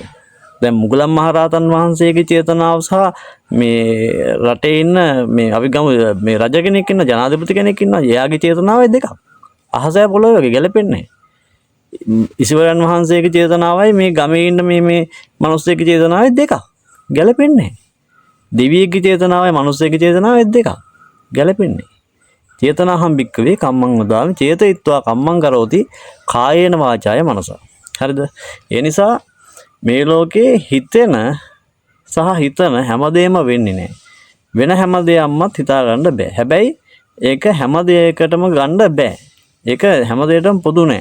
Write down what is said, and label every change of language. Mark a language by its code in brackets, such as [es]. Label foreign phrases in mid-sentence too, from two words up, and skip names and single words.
[si] දැන් මුගලන් මහරහතන් වහන්සේගේ චේතනාව සහ මේ රටේ ඉන්න මේ අපි ගමු මේ රජ කෙනෙක් ඉන්න ජනාධිපති කෙනෙක් ඉන්නවා. එයාගේ චේතනාවයි දෙකක්. අහසය පොළොව වගේ ගැලපෙන්නේ නැහැ. ඉසිවරයන් වහන්සේගේ චේතනාවයි මේ ගමේ ඉන්න මේ මිනිස්සෙගේ චේතනාවයි දෙකක්. ගැලපෙන්නේ නැහැ. දෙවියෙක්ගේ චේතනාවයි මිනිස්සෙගේ චේතනාවයි දෙකක්. ගැලපෙන්නේ නැහැ. [pi] චේතනාහම් භික්කවේ කම්මං වදාමි චේතයිත්වා කම්මං කරෝති කායේන වාචාය මනස. හරිද? [si] ඒ නිසා මේ ලෝකේ හිතෙන සහ හිතන හැමදේම වෙන්නේ නැහැ. වෙන හැමදේයක්වත් හිතා ගන්න බෑ. හැබැයි ඒක හැම දෙයකටම ගන්න බෑ. ඒක හැම දෙයකටම පොදු නෑ.